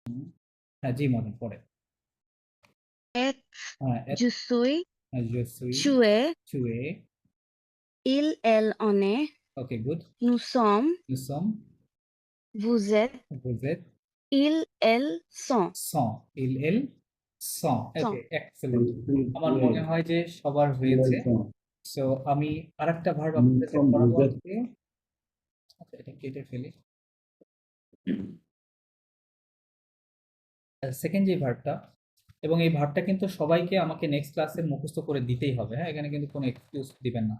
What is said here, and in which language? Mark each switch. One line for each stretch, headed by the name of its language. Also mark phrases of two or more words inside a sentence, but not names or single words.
Bangla: হ্যাঁ জি মদন পড়ে।
French: Et
Bangla: হ্যাঁ
French: je suis, je suis, tu es, tu es, il, elle, on est,
English: okay good,
French: nous sommes, nous sommes, vous êtes, vous êtes, ils, elles sont, sont, ils sont, ওকে sont.
Bangla: এক্সেলেন্ট। আমার মনে হয় যে সবার হয়েছে। সো আমি আরেকটা ভার্ব আপনাদের কাছে পড়াবো আজকে। আচ্ছা এটা কেটে ফেলি। সেকেন্ড যে ভার্বটা, এবং এই ভার্বটা কিন্তু সবাইকে আমাকে
English: next class
Bangla: মুখস্থ করে দিতেই হবে, হ্যাঁ এখানে কিন্তু কোনো এক্সকিউজ দিবেন না।